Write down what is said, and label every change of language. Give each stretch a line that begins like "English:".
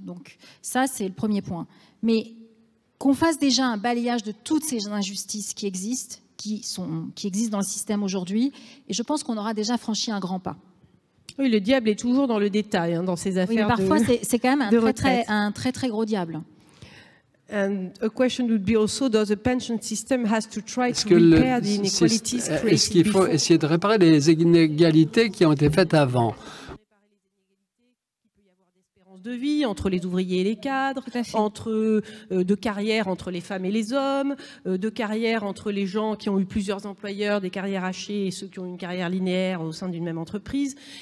French: Donc ça, c'est le premier point. Mais qu'on fasse déjà un balayage de toutes ces injustices qui existent dans le système aujourd'hui, et je pense qu'on aura déjà franchi un grand pas. Oui, le diable est toujours dans le détail, dans ces affaires. Oui, mais parfois, c'est quand même un très gros diable.
English: And a question would be also, does the pension system has to try to repair the inequalities created before?
French: Est-ce qu'il faut essayer de réparer les inégalités qui ont été faites avant? De vie entre les ouvriers et les cadres, de carrière entre les femmes et les hommes, de carrière entre les gens qui ont eu plusieurs employeurs, des carrières hachées, et ceux qui ont une carrière linéaire au sein d'une même entreprise.